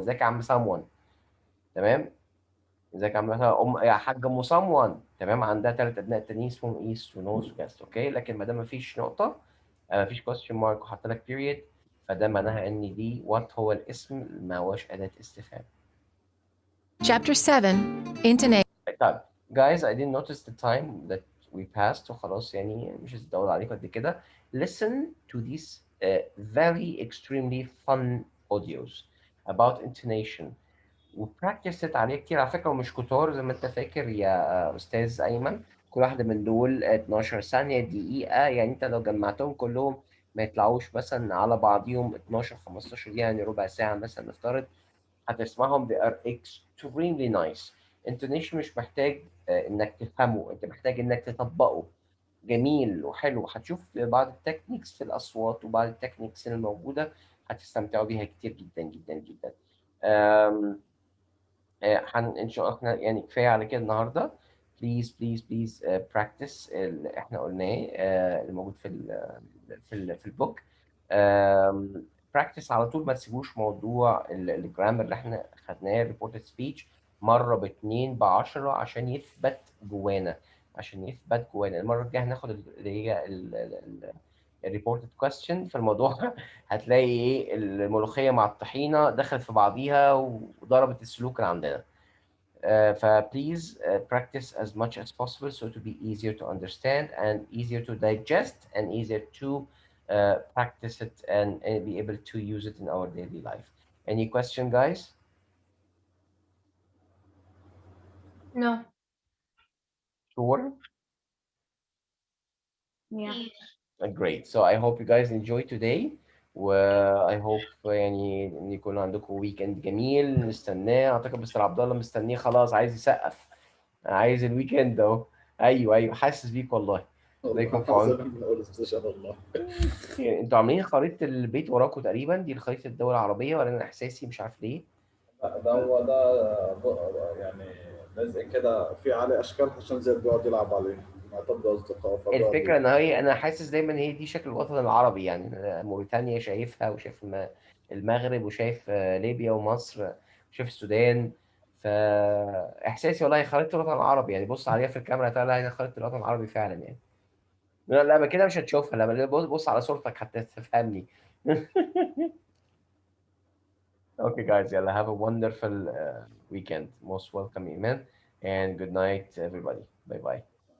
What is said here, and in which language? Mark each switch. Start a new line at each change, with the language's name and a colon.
Arabic: ازيك يا عم someone؟ تمام. ازيك يا عم مثلا يا حاج ام someone؟ تمام. عندها 3 أبناء تانيين اسمهم ايست ونورث وكاست. اوكي، لكن ما دام مفيش نقطة، مفيش question mark وحط لك period، فده معناها ان دي what هو الاسم، ما هوش أداة استفهام.
English: Chapter 7, Intonation. طيب guys, I didn't notice the time that we passed
Arabic: وخلاص، يعني مش هتدور عليكم قد كده.
English: Listen to these very extremely fun audios about intonation
Arabic: وpractice عليه كتير على فكرة، ومش كتار زي ما انت فاكر يا أستاذ أيمن. كل واحدة من دول 12 ثانية، دقيقة، يعني انت لو جمعتهم كلهم ما يطلعوش مثلا على بعضيهم 12 15 دقيقة، يعني ربع ساعة مثلا نفترض. هتسمعهم
English: they are extremely nice.
Arabic: intonation مش محتاج انك تفهمه، انت محتاج انك تطبقه. جميل وحلو، هتشوف بعض التكنيكس في الاصوات وبعض التكنيكس الموجوده هتستمتعوا بيها كتير جدا جدا جدا. أم... ان شاء الله احنا يعني كفايه على كده النهارده. بليز بليز بليز براكتس اللي احنا قلناه اللي موجود في البوك. براكتس على طول، ما تسيبوش موضوع الجرامر اللي احنا خدناه ريبورتد سبيتش مره باتنين بعشرة عشان يثبت جوانا، عشان يثبت جوانا. المره الجايه هناخد اللي هي الريبورتد كويستشن في الموضوع هتلاقي ايه الملوخيه مع الطحينه دخلت في بعضيها وضربت السلوك اللي عندنا. فبليز
English: practice as much as possible so to be easier to understand and easier to digest and easier to practice it and be able to use it in our daily life. Any question, guys? No. Sure. Yeah. Great. So I hope you guys enjoy today.
Arabic: و
English: I hope
Arabic: يعني ان يكون عندكم ويكند جميل نستناه. اعتقد مستر عبد الله مستنيه خلاص عايز يسقف. عايز الويكند اهو. ايوه ايوه حاسس بيك والله. الله يكون في عونكم. ان شاء الله. انتوا عاملين خريطة البيت وراكم تقريبا دي خريطة الدول العربية ولا انا احساسي مش عارف ليه. ده هو ده يعني لازق كده في عليه اشكال عشان زي بيقعد يلعب عليه مع طب اصدقائه فبيقعد الفكرة ان هي انا حاسس دايما هي دي شكل الوطن العربي يعني موريتانيا شايفها وشايف المغرب وشايف ليبيا ومصر وشايف السودان. فاحساسي والله خريطة الوطن العربي يعني بص عليها في الكاميرا تلاقي هي خريطة الوطن العربي فعلا يعني. لا لا كده مش هتشوفها لما بص على صورتك حتى تفهمني.
English: Okay, guys, yeah, have a wonderful weekend. Most welcome, Iman, and good night, everybody. Bye bye.